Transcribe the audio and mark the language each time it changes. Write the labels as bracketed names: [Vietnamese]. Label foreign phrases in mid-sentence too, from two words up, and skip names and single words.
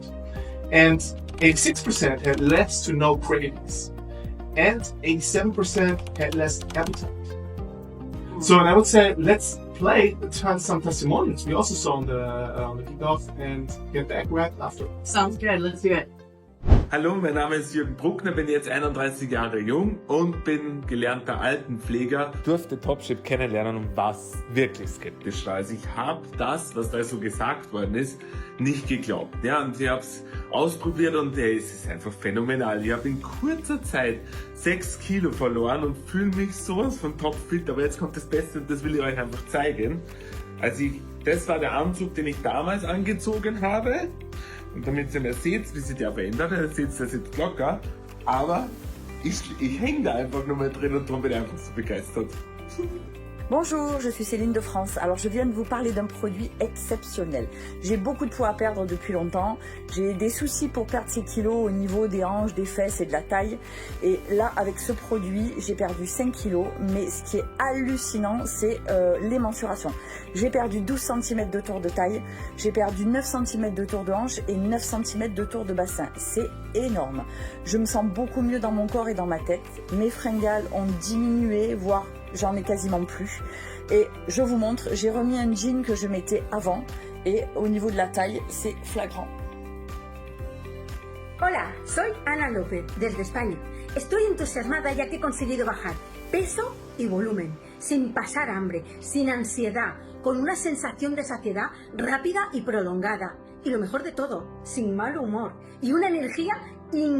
[English] And 86% had less to no cravings. And 87% had less appetite. So I would say, let's play some testimonials we also saw on the kickoff and get back right after. Sounds good. Let's do it. [German] Hallo, mein Name ist Jürgen Bruckner, bin jetzt 31 Jahre jung und bin gelernter Altenpfleger. Durfte Topshape kennenlernen und war wirklich skeptisch. Also ich habe das, was da so gesagt worden ist, nicht geglaubt. Ja, und ich habe es ausprobiert und es ist einfach phänomenal. Ich habe in kurzer Zeit 6 Kilo verloren und fühle mich sowas von topfit. Aber jetzt kommt das Beste und das will ich euch einfach zeigen. Also das war der Anzug, den ich damals angezogen habe. Und damit ihr mir seht, wie sich der verändert, ihr seht, der sitzt locker, aber ich hänge da einfach nur mal drin und darum bin ich einfach so begeistert. [French] Bonjour, je suis Céline de France. Alors je viens de vous parler d'un produit exceptionnel. J'ai beaucoup de poids à perdre depuis longtemps. J'ai des soucis pour perdre ces kilos au niveau des hanches, des fesses et de la taille. Et là, avec ce produit, j'ai perdu 5 kilos. Mais ce qui est hallucinant, c'est les mensurations. J'ai perdu 12 cm de tour de taille. J'ai perdu 9 cm de tour de hanche et 9 cm de tour de bassin. C'est énorme. Je me sens beaucoup mieux dans mon corps et dans ma tête. Mes fringales ont diminué, voire j'en ai quasiment plus. Et je vous montre, j'ai remis un jean que je mettais avant et au niveau de la taille, c'est flagrant. [Spanish] Hola, soy Ana López, desde España. Estoy entusiasmada ya que he conseguido bajar peso y volumen, sin pasar hambre, sin ansiedad, con una sensación de saciedad rápida y prolongada. Y lo mejor de todo, sin mal humor y una energía increíble.